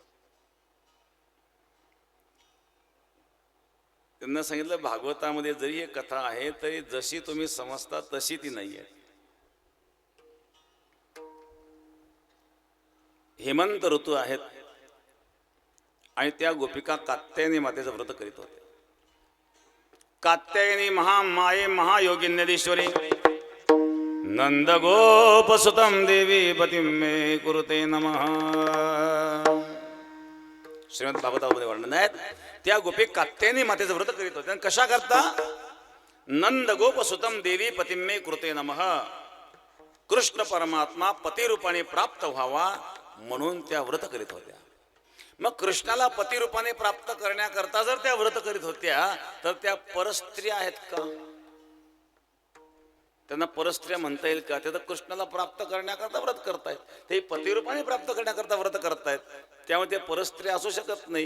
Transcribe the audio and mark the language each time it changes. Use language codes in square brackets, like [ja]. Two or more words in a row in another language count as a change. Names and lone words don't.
[mr] त्यांना सांगितलं, भागवतामध्ये जरी एक कथा आहे तरी जशी तुम्ही समजता तशी ती नाही आहे. हेमंत ऋतू आहेत आणि त्या गोपिका कात्यायनी मातेचं व्रत करीत होते. [sa] कात्यायनी महामाये महायोगिन्यधीश्वरी नंद गोपसुतम देवी पतिम मे कुरुते नमः. [mr] श्रीमद भागवतामध्ये वर्णन आहेत. त्या गोपी कात्यायनी मातेचं व्रत करीत होते. कशा करता? [sa] नंद गोपसुतम देवी पतिम मे कुरुते नमः. [mr] कृष्ण परमात्मा पतिरूपाने प्राप्त व्हावा म्हणून त्या व्रत करीत होत्या. मग कृष्णाला पतिरूपाने प्राप्त करण्याकरता जर त्या व्रत करीत होत्या तर त्या परस्त्रिया आहेत का? त्यांना परस्त्रिया म्हणता येईल का? ते तर कृष्णाला प्राप्त करण्याकरता व्रत करतायत, ते पतिरूपाने प्राप्त करण्याकरता व्रत करतायत, त्यामुळे ते परस्त्रिया असू शकत नाही.